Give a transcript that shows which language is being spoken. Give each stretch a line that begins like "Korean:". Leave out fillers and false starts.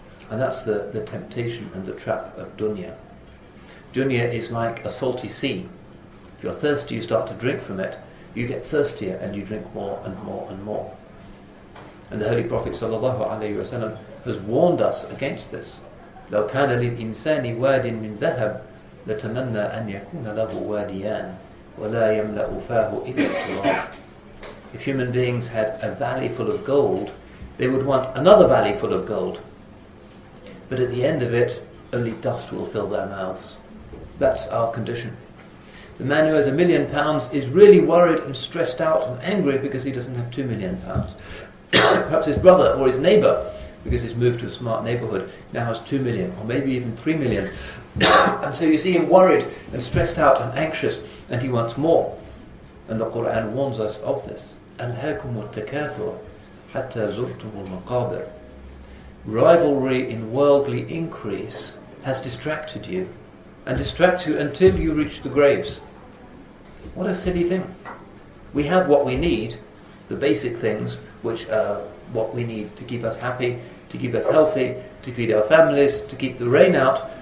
English: And that's the temptation and the trap of dunya. Dunya is like a salty sea. If you're thirsty, you start to drink from it, you get thirstier and you drink more and more and more. And the Holy Prophet ﷺ has warned us against this.
Arabic: لو كان للإنسان واد من ذهب لتمنى أن يكون له واديان ولا يملأ فاه إلا التراب.
English: If human beings had a valley full of gold, they would want another valley full of gold. But at the end of it, only dust will fill their mouths. That's our condition. The man who has £1 million is really worried and stressed out and angry because he doesn't have £2 million. Perhaps his brother or his neighbour, because he's moved to a smart neighbourhood, now has 2 million or maybe even 3 million. And so you see him worried and stressed out and anxious, and he wants more. And the Quran warns us of this.
Arabic: أَلْهَاكُمُ التَّكَاثُرُ حَتَّى زُرْتُمُ الْمَقَابِرِ.
English: Rivalry in worldly increase has distracted you, and distracts you until you reach the graves. What a silly thing. We have what we need, the basic things, which are what we need to keep us happy, to keep us healthy, to feed our families, to keep the rain out.